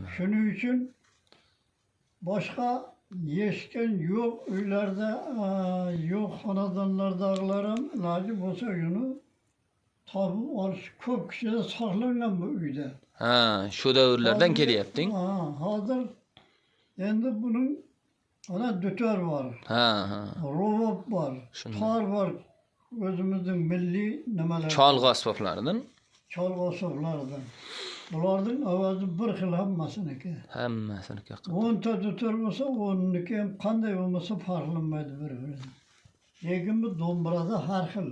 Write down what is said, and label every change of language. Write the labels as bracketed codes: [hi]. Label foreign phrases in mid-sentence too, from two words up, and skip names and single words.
[uz] Shuning uchun boshqa eshitgan yo'q uylarda, yo'q xonadonlardagilar ham iloji bo'lsa uni topib olish ko'p kishida saqlangan bu uyda. Ha, shu davrlardan kelyapting. Hozir endi buning ana dutor var. Ha. Robot var. Tar var. O'zimizning milliy nimalar. Cholg'u asboblaridan. Cholg'u asboblaridan. Bularning ovozi bir xil hammasiniki. Hammasiniki. 10 ta dutor bo'lsa, 10niki ham qanday bo'lmasa farqlanmaydi bir-biridan. Lekin bu dombrada har xil.